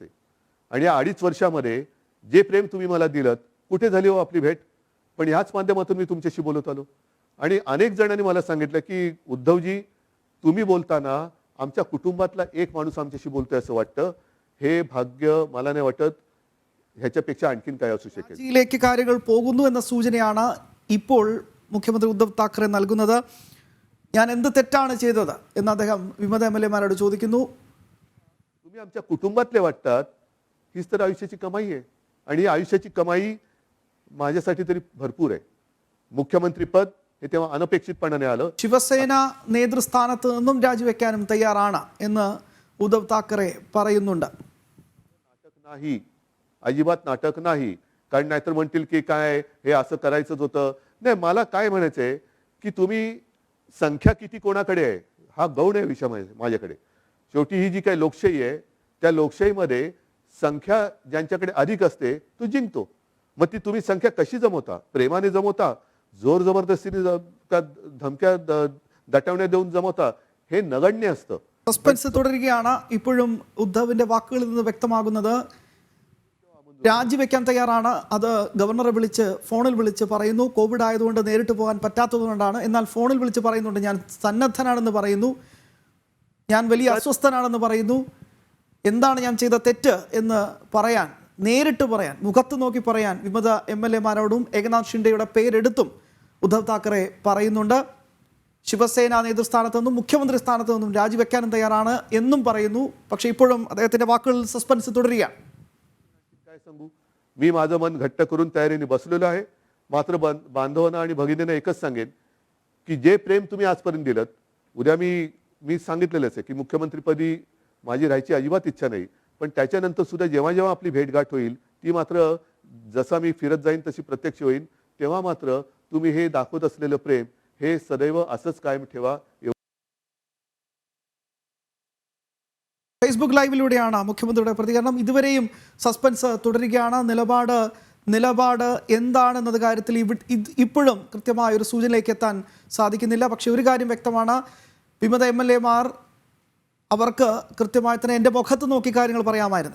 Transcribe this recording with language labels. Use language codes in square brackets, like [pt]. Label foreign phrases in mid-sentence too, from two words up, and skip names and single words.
[mr] आणि या 2.5 वर्षामध्ये जे प्रेम तुम्ही मला दिलत, कुठे झाली हो आपली भेट? पण ह्याच माध्यमातून मी तुमच्याशी बोलत आलो. आणि अनेक जणांनी मला सांगितलं की उद्धवजी, तुम्ही बोलताना आमच्या कुटुंबातला एक माणूस आमच्याशी बोलतोय असं वाटतं. हे भाग्य मला नाही वाटत ह्याच्यापेक्षा आणखीन काय असू शकेल. [ml] ിലേക്ക് കാര്യങ്ങൾ പോകുന്നു എന്ന സൂചനയാണ് ഇപ്പോൾ മുഖ്യമന്ത്രി ഉദ്ധവ് താക്കറെ നൽകുന്നത്. ഞാൻ എന്ത് തെറ്റാണ് ചെയ്തത് എന്ന് അദ്ദേഹം വിമത എംഎൽഎമാരോട് ചോദിക്കുന്നു. [mr] तुम्ही आमच्या कुटुंबातले वाटतात, हीच तर आयुष्याची कमाई आहे. आणि ही आयुष्याची कमाई माझ्यासाठी तरी भरपूर आहे. मुख्यमंत्रीपद हे तेव्हा अनपेक्षितपणाने आलं. [ml] ശിവസേന നേതൃസ്ഥാനത്ത് നിന്നും രാജിവെക്കാനും തയ്യാറാണ് എന്ന് ഉദ്ധവ് താക്കറെ പറയുന്നുണ്ട്. [mr] नाटक नाही, अजिबात नाटक नाही. कारण नाहीतर म्हणतील की काय हे असं करायचंच होतं. नाही, मला काय म्हणायचंय की तुम्ही संख्या किती कोणाकडे आहे हा गौण आहे विषय माझ्याकडे. शेवटी ही जी काही लोकशाही आहे त्या लोकशाहीमध्ये संख्या ज्यांच्याकडे अधिक असते तो जिंकतो. मग ती तुम्ही संख्या कशी जमवता? प्रेमाने जमवता, जोर जबरदस्तीने का धमक्या दटवण्या देऊन जमवता? हे नगण्य असतं. [ml] സസ്പെൻസ് തുടരുകയാണ്. ഇപ്പോഴും ഉദ്ധവിന്റെ വാക്കുകളിൽ നിന്ന് വ്യക്തമാകുന്നത് രാജിവെക്കാൻ തയ്യാറാണ്. അത് ഗവർണറെ വിളിച്ച് ഫോണിൽ വിളിച്ച് പറയുന്നു. കോവിഡ് ആയതുകൊണ്ട് നേരിട്ട് പോകാൻ പറ്റാത്തതുകൊണ്ടാണ്. എന്നാൽ ഫോണിൽ വിളിച്ച് പറയുന്നുണ്ട് ഞാൻ സന്നദ്ധനാണെന്ന് പറയുന്നു, ഞാൻ വലിയ അസ്വസ്ഥനാണെന്ന് പറയുന്നു. എന്താണ് ഞാൻ ചെയ്ത തെറ്റ് എന്ന് പറയാൻ, നേരിട്ട് പറയാൻ, മുഖത്ത് നോക്കി പറയാൻ വിമത എംഎൽഎമാരോടും ഏകനാഥ് ഷിൻഡെയുടെ പേരെടുത്തും ഉദ്ധവ് താക്കറെ പറയുന്നുണ്ട്. ശിവസേന നേതൃസ്ഥാനത്ത് നിന്നും മുഖ്യമന്ത്രി സ്ഥാനത്ത് നിന്നും രാജിവെക്കാനും തയ്യാറാണ് എന്നും പറയുന്നു. പക്ഷേ ഇപ്പോഴും അദ്ദേഹത്തിന്റെ വാക്കുകളിൽ സസ്പെൻസ് തുടരുകയാണ്. [mr] काय सांगू, मी माझं मन घट्ट करून तयारीने बसलेलो आहे. मात्र बांधवांना आणि भगिनींना एकच सांगेन की जे प्रेम तुम्ही आजपर्यंत दिलं, उद्या मी सांगितलेलंच आहे की मुख्यमंत्रीपदी माझी राहायची अजिबात इच्छा नाही. पण त्याच्यानंतर सुद्धा जेव्हा जेव्हा आपली भेटगाठ होईल ती मात्र जसा मी फिरत जाईन तशी प्रत्यक्ष होईल. तेव्हा मात्र तुम्ही हे दाखवत असलेलं प्रेम हे सदैव असंच कायम ठेवा. [ml] ഫേസ്ബുക്ക് ലൈവിലൂടെയാണ് മുഖ്യമന്ത്രിയുടെ പ്രതികരണം. ഇതുവരെയും സസ്പെൻസ് തുടരുകയാണ്. നിലപാട് എന്താണെന്നത് കാര്യത്തിൽ ഇപ്പോഴും കൃത്യമായ ഒരു സൂചനയിലേക്ക് എത്താൻ സാധിക്കുന്നില്ല. പക്ഷേ ഒരു കാര്യം വ്യക്തമാണ്, വിമത എംഎൽഎമാർ അവർക്ക് കൃത്യമായി തന്നെ എൻ്റെ മുഖത്ത് നോക്കി കാര്യങ്ങൾ പറയാമായിരുന്നു.